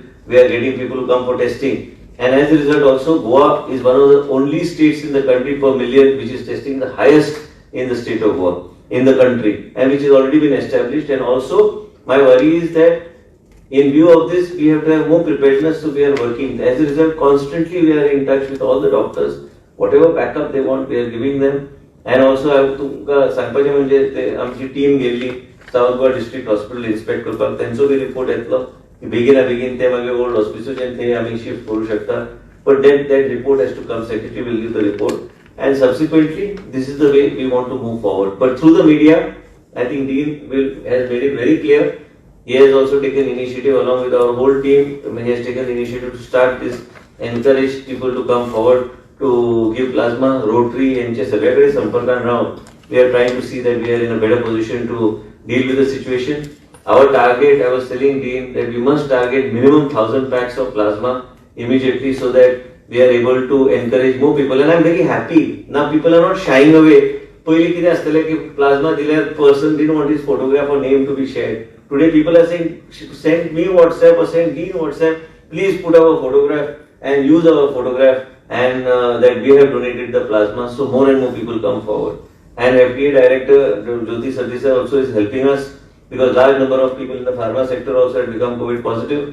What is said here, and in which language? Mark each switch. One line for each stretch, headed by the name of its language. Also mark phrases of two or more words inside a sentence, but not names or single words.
English: We are getting people who come for testing. And as a result also, Goa is one of the only states in the country per million which is testing the highest in the state of Goa, in the country, and which has already been established. And also, my worry is that in view of this, we have to have more preparedness, so we are working. As a result, constantly we are in touch with all the doctors. Whatever backup they want, we are giving them. And also, I have to
Konkani: सांगपाचें म्हणजे आमची टीम गेल्ली साउथ गोवा डिस्ट्रिक्ट हॉस्पिटल इन्स्पेक्ट करपाक, तेंचो बी रिपोर्ट येतलो की बेगीन ते मागीर ओल्ड हॉस्पिटलच्यान थंय आमी शिफ्ट करूं शकता.
English: But then that report has to come. Secretary will give the report, and subsequently, this is the way we want to move forward. But through the media, I think Dean has made it very clear. He has also taken initiative along with our whole team. He has taken initiative to start this, encourage people to come forward to give plasma. Rotary and
Konkani: सगळ्याकडे संपर्कान राहून
English: we are trying to see that we are in a better position to deal with the situation. Our target, I was telling Dean that we must target minimum 1,000 packs of plasma immediately, so that we are able to encourage more people. And I am very happy. Now people are not shying away.
Konkani: पहिले कितें आसतलें की plasma दिल्यार
English: person didn't want his photograph or name to be shared. Today people are saying, send me WhatsApp or send Dean WhatsApp, please put our photograph and use our photograph, and that we have donated the plasma, so more and more people come forward. And FDA Director Jyoti Sardesai also is helping us, because large number of people in the pharma sector also had become COVID positive.